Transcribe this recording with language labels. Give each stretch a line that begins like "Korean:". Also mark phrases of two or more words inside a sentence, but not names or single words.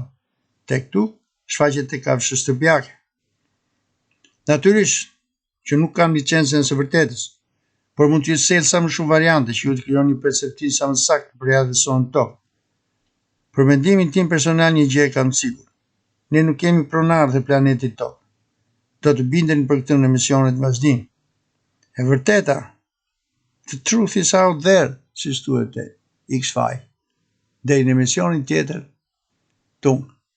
Albanian: Tek tu shfaqet tek kafshët shtëpiake. Natyrisht që nuk kam licencën së vërtetës, por mund të sjell sa më shumë variante që ju të krijoni një perceptim sa më saktë për ja dhësuar në tokë. Për mendimin tim personal një gjë e kam sigur. Ne nuk kemi pronarë të planetit tokë. Do të bindeni për këtë në emisionet vazhdim. E vërteta,
English: the truth is out there,
Albanian: si thuhet. X-File. Deri në emisionin tjetër, tung.